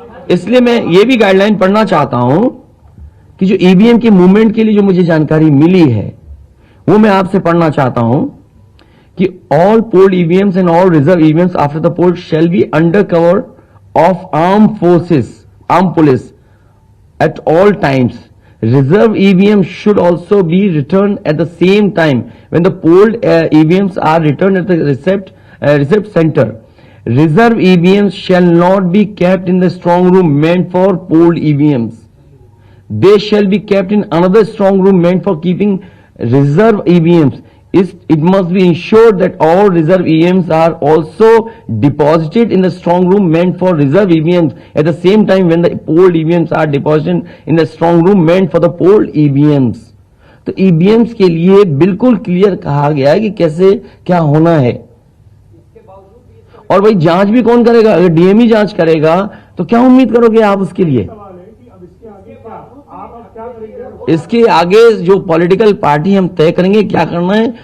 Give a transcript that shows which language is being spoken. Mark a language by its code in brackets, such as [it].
[hi] इसलिए मैं ये भी गाइडलाइन पढ़ना चाहता हूं कि जो ईवीएम के मूवमेंट के लिए जो मुझे जानकारी मिली है वो मैं आपसे पढ़ना चाहता हूं कि [en] All polled EVMs and all reserve EVMs after the poll shall be under cover of arm police at all times. Reserve EVMs should also be returned at the same time when the polled EVMs are returned at the receipt center. Reserve EVMs shall not be kept in the strong room meant for polled EVMs. They shall be kept in another strong room meant for keeping reserve EVMs. It must be ensured that all reserve EVMs are also deposited in the strong room meant for reserve EVMs at the same time when the polled EVMs are deposited in the strong room meant for the polled EVMs. [hi] तो EVMs के लिए बिल्कुल clear कहा गया है कि कैसे क्या होना है। और भाई जांच भी कौन करेगा? अगर डीएमई जांच करेगा तो क्या उम्मीद करोगे आप उसके लिए? सवाल है कि अब इसके आगे क्या आप अब क्या करेंगे? इसके आगे जो पॉलिटिकल पार्टी हम तय करेंगे क्या करना है।